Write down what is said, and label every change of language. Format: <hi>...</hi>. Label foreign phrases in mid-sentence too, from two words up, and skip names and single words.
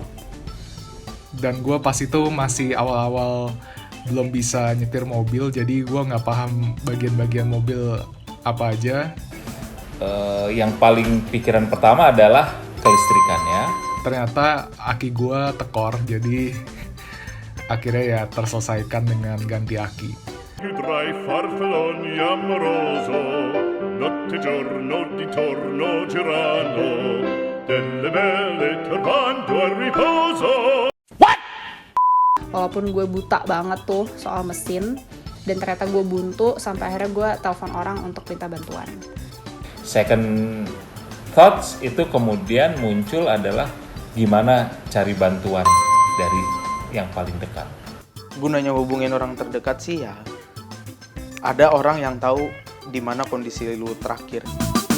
<id>Dan gue pas itu masih awal-awal belum bisa nyetir mobil, jadi gue nggak paham bagian-bagian mobil apa aja. Yang paling pikiran pertama adalah kelistrikannya. Ternyata aki gue tekor, jadi akhirnya ya terselesaikan dengan ganti aki.</id> <it>Tra i farfalloni amoroso, notte giorno di torno girando, delle belle turbando al riposo.</it> <id>Walaupun gue buta banget tuh soal mesin, dan ternyata gue buntu, sampai akhirnya gue telepon orang untuk minta bantuan.</id> <en>Second thoughts</en> <id>itu kemudian muncul adalah gimana cari bantuan dari yang paling dekat. Gunanya hubungin orang terdekat sih ya, ada orang yang tahu di mana kondisi lu terakhir.</id>